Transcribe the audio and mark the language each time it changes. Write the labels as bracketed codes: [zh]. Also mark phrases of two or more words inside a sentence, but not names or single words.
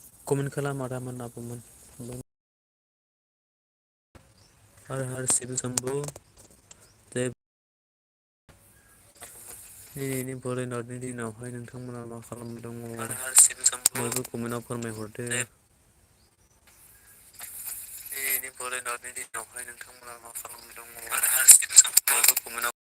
[brx] कमेन्ट खालाम आदामोन आब'मोन। [hi] हर हर शिव शंभु जय। [brx] दिनैनि बरायनायनि दिनावहाय नोंथांमोना मा खालामबाय दङ बयबो कमेन्टआव फोरमायहरदो। दिनैनि बरायनायनि दिनावहाय नोंथांमोना मा खालामबाय दङ बयबो कमेन्टआव।